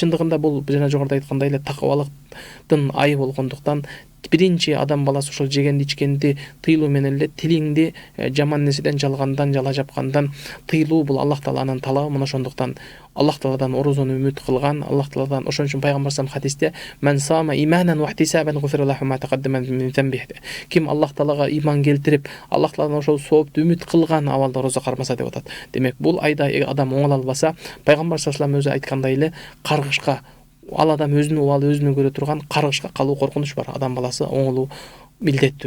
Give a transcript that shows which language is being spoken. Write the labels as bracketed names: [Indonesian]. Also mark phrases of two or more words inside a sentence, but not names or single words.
[Kyrgyz] Чындыгында бул жана жогоруда айткандай эле такыбалыктын айы болгондуктан биринчи адам баласы ошол жегенди ичкенди тыйлоо менен эле тилиңди жаман нерседен, жалгандан, жала жапкандан тыйлоо бул Аллах Тааланын талабы. Мына ошондуктан Аллах Тааладан орозону үмүт кылган, Аллах Тааладан ошон үчүн пайгамбар [Arabic] صلى الله عليه [Kyrgyz] хадисте [Arabic] "من صام إيمانا واحتسابا غفر له ما تقدم من ذنبه". [Kyrgyz] Ким Аллах Таалага иман келтирип, Аллах Тааладан ошол соопту үмүт кылган абалда орозо кармаса деп атат. Демек, бул айда адам оңоло албаса, пайгамбар [Arabic] صلى الله عليه [Kyrgyz] өзү айткандай эле, каргышка, ал адам өзүнүн убалы өзүнө көрө турган каргышка калуу коркунуч бар. Адам баласы оңолуу милдеттүү.